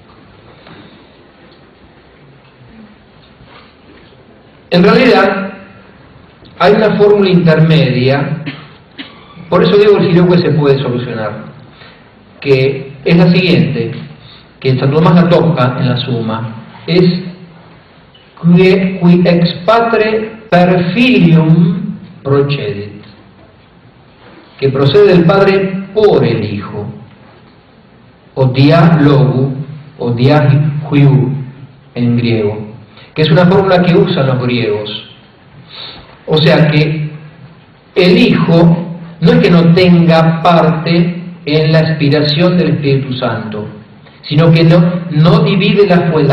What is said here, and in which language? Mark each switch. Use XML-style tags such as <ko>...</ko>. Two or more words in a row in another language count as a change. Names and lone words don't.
<es>En realidad, hay una fórmula intermedia, por eso digo el filioque se puede solucionar, que es la siguiente, que Santo Tomás la toca en la Suma, es</es> <la>qui ex patre per filium procedit,</la> <es>que procede del Padre por el Hijo,</es> <el>ὁ διὰ λόγου, ὁ διὰ υἱοῦ</el> <es>en griego, que es una fórmula que usan los griegos. O sea que el Hijo no es que no tenga parte en la expiración del Espíritu Santo, sino que no divide la fuente.</es>